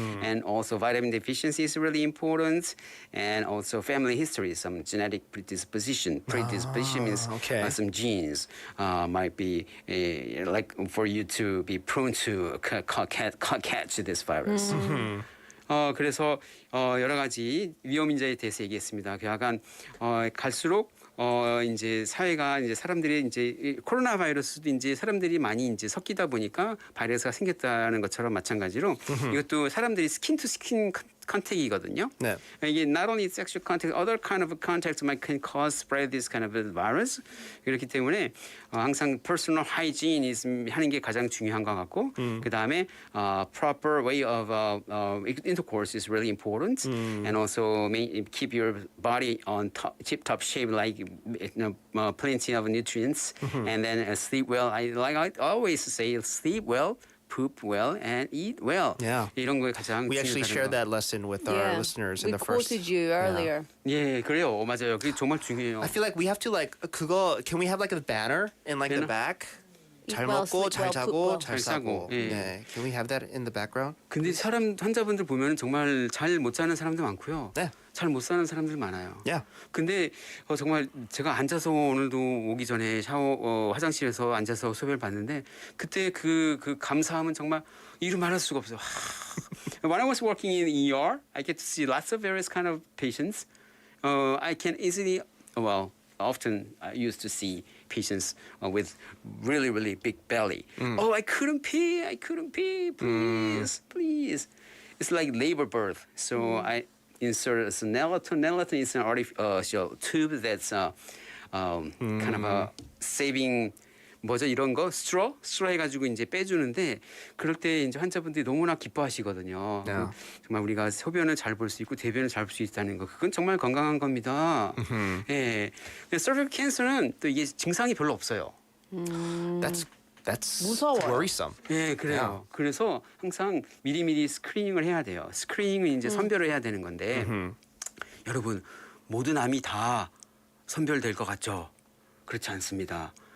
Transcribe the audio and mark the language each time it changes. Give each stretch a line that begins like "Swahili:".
English: And also vitamin deficiency is really important, and also family history, some genetic predisposition. Predisposition means some genes might be like for you to be prone to catch this virus.
Korean: 그래서 여러 가지 위험 인자에 대해서 얘기했습니다. 약간 갈수록 이제 사회가 이제 사람들이 이제 코로나 바이러스도 이제 사람들이 많이 이제 섞이다 보니까 바이러스가 생겼다는 것처럼 마찬가지로 이것도 사람들이 스킨 투 스킨 컨택이거든요. 네. 이게
English: not only sexual contact, other kind of contact might can cause spread this kind of virus.
Korean: 그렇기 때문에 항상
English: personal hygiene
Korean: 하는 게 가장 중요한 것 같고, 그 다음에
English: proper way of intercourse is really important, and also keep your body on tip-top shape, like plenty of nutrients, and then sleep well. I always say, sleep well, poop well, and eat well. Yeah.
Korean: 이런 거 가장
English: We actually shared that lesson with our listeners in the first. We quoted you earlier.
Korean: 예, 그래요. 맞아요. 그게 정말 중요해요.
English: I feel like we have to can we have like a banner in like the back?
Korean: 잘 먹고 잘 자고 잘 싸고. 네.
English: Can we have that in the background?
Korean: 근데 환자분들 보면 정말 잘 못 자는 사람도 많고요. 네. 잘 못 사는 사람들 많아요. 근데 정말 제가 앉아서 오늘도 오기 전에 화장실에서 앉아서 소변을 봤는데 그때 그 감사함은 정말 이루 말할 수가 없어요.
English: When I was working in ER, I get to see lots of various kind of patients. I can easily, often I used to see patients with really, really big belly. Oh, I couldn't pee, please. It's like labor birth. So I insert some Nelaton. Nelaton is an artificial tube that's kind of a saving
Korean: 이런 거 straw 해가지고 이제 빼주는데 그럴 때 이제 환자분들이 너무나 기뻐하시거든요. 정말 우리가 소변을 잘 볼 수 있고 대변을 잘 볼 수 있다는 거 그건 정말 건강한 겁니다. 예. cervical cancer는 또 이게 증상이 별로 없어요.
English: That's
Korean: 무서워요.
English: worrisome.
Korean: 예, 그래요. 그래서 항상 미리미리 스크리닝을 해야 돼요. 스크리닝은 이제 선별을 해야 되는 건데 여러분 모든 암이 다 선별될 것 같죠? 그렇지 않습니다.